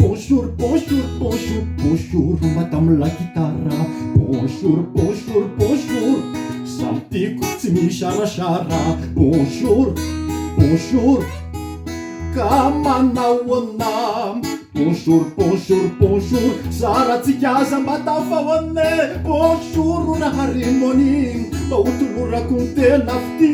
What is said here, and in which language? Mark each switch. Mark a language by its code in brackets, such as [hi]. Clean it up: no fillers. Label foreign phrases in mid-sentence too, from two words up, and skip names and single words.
[fr] Bonjour, bonjour, bonjour, bonjour, madame la guitare. Bonjour, bonjour, bonjour, [mg] samy tiako tsy misarasara. [fr] Bonjour, bonjour, [mg] ka manahoana. [fr] Bonjour, bonjour, bonjour, [mg] saratsika aza matafahoane. Bonjour raharimony, mba hotolorako ny tena fity.